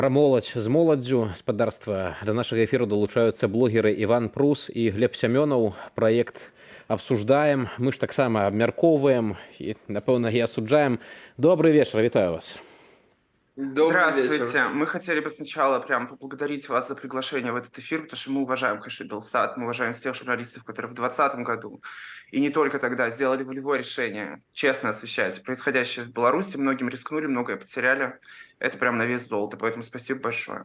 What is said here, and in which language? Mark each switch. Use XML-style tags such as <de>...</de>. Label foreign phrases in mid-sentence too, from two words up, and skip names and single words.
<be>Пра моладзь з моладдзю спадарства да нашага эфіру далучаюцца блогеры Іван Прус і Глеб Сямёнаў. Праект абсуждаем, мы ж таксама абмяркоўваем і, напэўна, і асуджаем.</be> <ru>Добрый вечер,</ru> <be>вітаю вас.</be> <ru>Здравствуйте. Вечер. Мы хотели бы сначала прям поблагодарить вас за приглашение в этот эфир, потому что мы уважаем, конечно, Белсат, мы уважаем всех журналистов, которые в 2020 году и не только тогда сделали волевое решение честно освещать происходящее в Беларуси. Многим рискнули, многое потеряли. Это прям на вес золота, поэтому спасибо большое.</ru>